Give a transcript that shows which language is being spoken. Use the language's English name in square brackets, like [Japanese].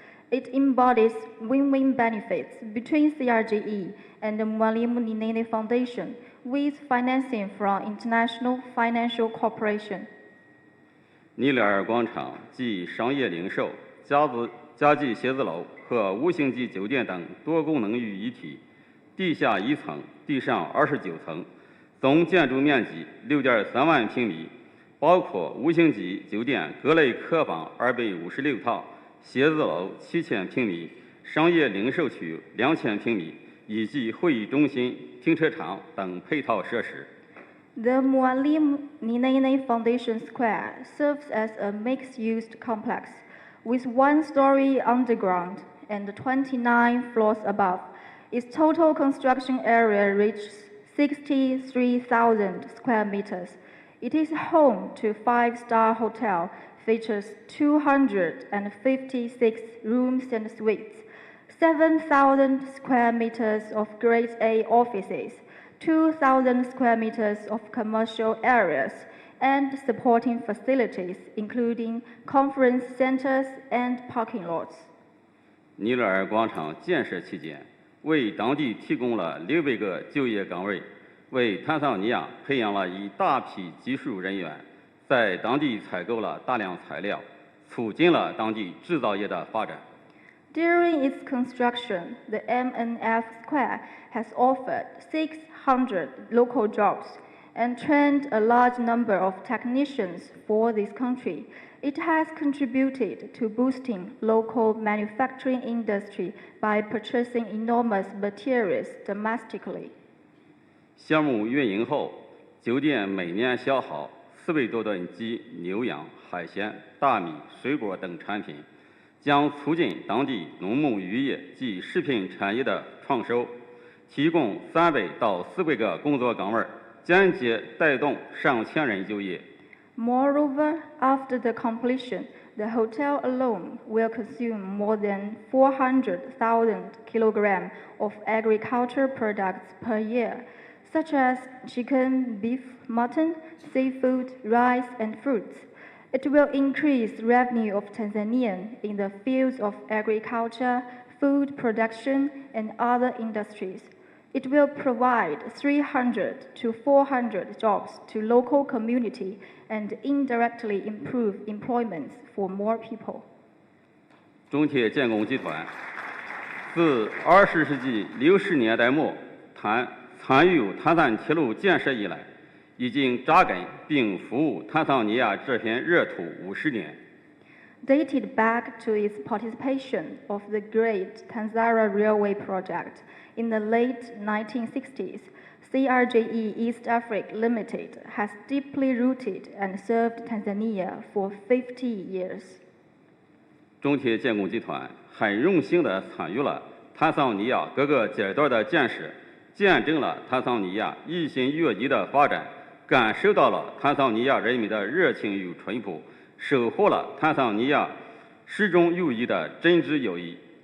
[English] It embodies win-win benefits between CRJE and the Mwalimu Nyerere Foundation with financing from International Financial Corporation. [Chinese] 尼勒尔广场集商业零售、家具写字楼和五星级酒店等多功能于一体，地下1层，地上29层，总建筑面积6.3万平米，包括五星级酒店各类客房256套，写字楼7000平米，商业零售区2000平米，以及会议中心、停车场等配套设施。 [English] The Mwalimu Nyerere Foundation Square serves as a mixed-use complex with 1-story underground and 29 floors above. Its total construction area reaches 63,000 square meters. It is home to 5-star hotel, features 256 rooms and suites, 7,000 square meters of Grade A offices, 2,000 square meters of commercial areas, and supporting facilities, including conference centers and parking lots. [Chinese] 尼勒尔广场建设期间，为当地提供了600个就业岗位，为坦桑尼亚培养了一大批技术人员，在当地采购了大量材料，促进了当地制造业的发展。 [English] During its construction, the MNF Square has offered 600 local jobs and trained a large number of technicians for this country. It has contributed to boosting local manufacturing industry by purchasing enormous materials domestically. [Chinese] 项目运营后，酒店每年消耗400多吨鸡、牛羊、海鲜、大米、水果等产品，将促进当地农牧渔业及食品产业的创收，提供300到400个工作岗位，间接带动上千人就业。 [English] Moreover, after the completion, the hotel alone will consume more than 400,000 kilograms of agricultural products per year, such as chicken, beef, mutton, seafood, rice, and fruits. It will increase revenue of Tanzania in the fields of agriculture, food production, and other industries. It will provide 300 to 400 jobs to local community and indirectly improve employment for more people. [Chinese] 中铁建工集团自20世纪60年代末参与坦桑铁路建设以来，已经扎根并服务坦桑尼亚这片热土50年。 [English] Dated back to its participation of the Great Tanzara Railway Project in the late 1960s, CRJE East Africa Limited has deeply rooted and served Tanzania for 50 years. [Chinese] 中铁建工集团很荣幸地参与了坦桑尼亚各个阶段的建设，见证了坦桑尼亚日新月异的发展，感受到了坦桑尼亚人民的热情与淳朴，收获了坦桑尼亚始终友谊的真挚友谊。